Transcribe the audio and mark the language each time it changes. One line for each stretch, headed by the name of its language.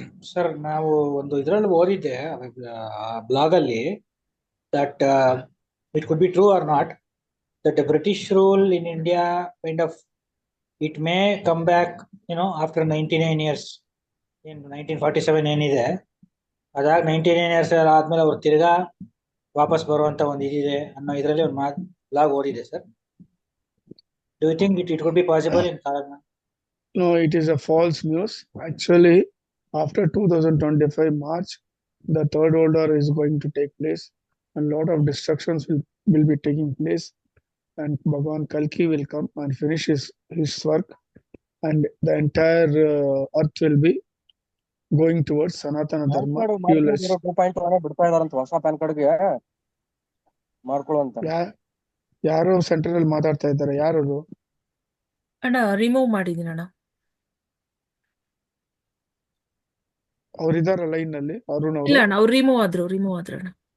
Kannada: Sir, ನಾವು ಒಂದು ಇದರಲ್ಲಿ ಓದಿದ್ದೆ ಬ್ಲಾಗ್ ಅಲ್ಲಿ
English: That it could be true or not, that British rule in India kind of it may come back after 99 years.
Kannada: 1947 ಏನಿದೆ ಅದಾಗ 99 years ಆದ್ಮೇಲೆ ಅವ್ರು ತಿರ್ಗಾ ವಾಪಸ್ ಬರುವಂತ ಒಂದು ಇದಿದೆ ಅನ್ನೋ ಇದರಲ್ಲಿ ಒಂದು ಬ್ಲಾಗ್ ಓದಿದೆ sir.
English: Do you think it could be possible in Karagana? No, it is a false news. Actually, after 2025 March, the third order is going to take place and lot of destructions will be taking place, and Bhagwan Kalki will come and finish his work, and the entire earth will be going towards Sanatana Dharma.
Kannada: ಬಿಡ್ತಾ ಇದಾರಂತ ಹೊಸ PAN ಕಾರ್ಡ್ಗೆ ಮಾಡ್ಕೊಳ್ಳುವಂತ. ಯಾರೋ centre ಅಲ್ಲಿ ಮಾತಾಡ್ತಾ ಇದ್ದಾರೆ. ಯಾರು ಅಣ್ಣ? ರಿಮೂವ್ ಮಾಡಿದೀನಿ ಅಣ್ಣ. ಅವ್ರಿದಾರ ಲೈನ್ ನಲ್ಲಿ? ಅರುಣ್ ಇಲ್ಲ ಅವರು? ಅಣ್ಣ, ಅವ್ರು ರಿಮೂವ್ ಆದ್ರು ಅಣ್ಣ.